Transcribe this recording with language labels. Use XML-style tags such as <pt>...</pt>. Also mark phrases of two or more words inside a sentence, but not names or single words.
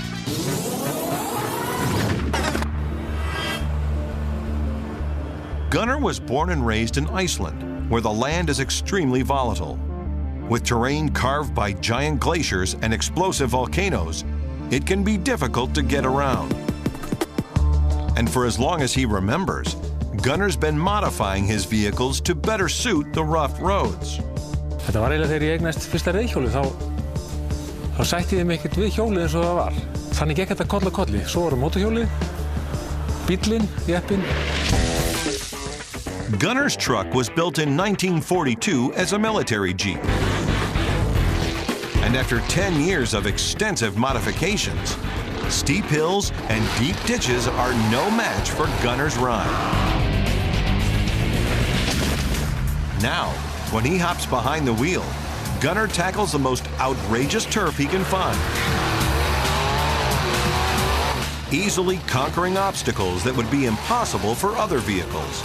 <en>Gunnar was born and raised in Iceland, where the land is extremely volatile. With terrain carved by giant glaciers and explosive volcanoes, it can be difficult to get around. And for as long as he remembers, Gunnar's been modifying his vehicles to better suit the rough roads.</en> <is>Þetta var eiginlega þegar ég eignast fyrsta reiðhjólið, þá sætti ég mig ekkert við hjólið eins og það var. Þannig gekk þetta koll af kolli. Svo var mótorhjólið, bíllinn, jeppinn.</is> <en>Gunnar's truck was built in 1942 as a military Jeep. And after 10 years of extensive modifications, steep hills and deep ditches are no match for Gunnar's ride. Now, when he hops behind the wheel, Gunnar tackles the most outrageous turf he can find, easily conquering obstacles that would be impossible for other vehicles.</en>